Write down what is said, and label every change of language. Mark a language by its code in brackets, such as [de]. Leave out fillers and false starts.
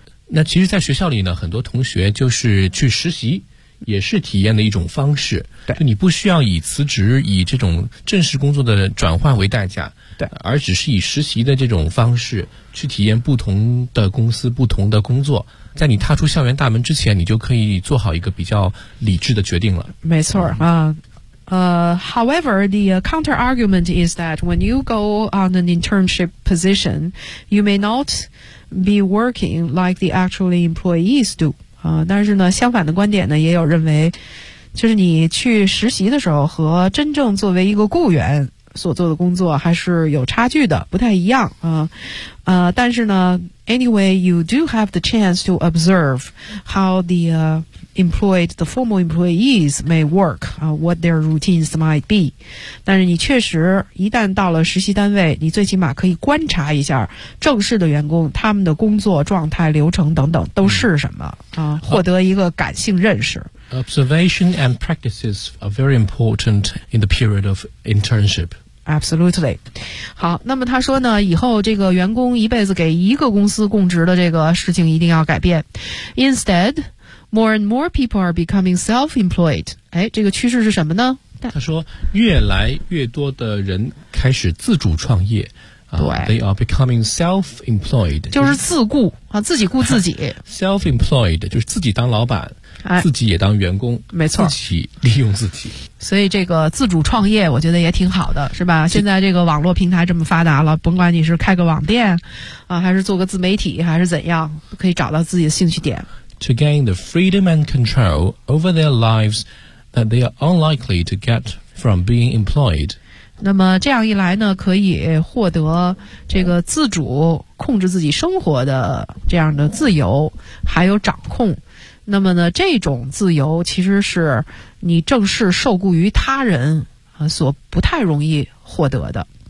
[zh] 那其实，在学校里呢，很多同学就是去实习，也是体验的一种方式。对，就你不需要以辞职、以这种正式工作的转换为代价，对，而只是以实习的这种方式。去体验不同的公司、不同的工作，在你踏出校园大门之前，你就可以做好一个比较理智的决定了。没错啊， [en] however, the counter argument is that when you go on an internship position, you may not be working like the actually employees do. [zh] 但是呢，相反的观点呢，也有认为，就是你去实习的时候和真正作为一个雇员所做的工作还是有差距的，不太一样啊。但是呢 [en] ，anyway, you do have the chance to observe how the employed, the formal employees may work, what their routines might be. [zh] 但是你确实一旦到了实习单位，你最起码可以观察一下正式的员工他们的工作状态、流程等等都是什么啊，获得一个感性认识。 [en] Observation and practices are very important in the period of internship. Absolutely. [zh] 好，那么他说呢，以后这个员工一辈子给一个公司供职的这个事情一定要改变。 [en] Instead, more and more people are becoming self-employed. [zh] 哎，这个趋势是什么呢？他说，越来越多的人开始自主创业。对 [en] ，they are becoming self-employed， [zh] 就是自雇啊，自己雇自己。 self-employed 就是自己当老板。自己也当员工，没错，自己利用自己，所以这个自主创业我觉得也挺好的，是吧？现在这个网络平台这么发达了，甭管你是开个网店啊，还是做个自媒体，还是怎样，可以找到自己的兴趣点。 [en] To gain the freedom and control over their lives that they are unlikely to get from being employed. [zh] 那么这样一来呢，可以获得这个自主控制自己生活的这样的自由，还有掌控。那么呢，这种自由其实是你正式受雇于他人啊所不太容易获得的。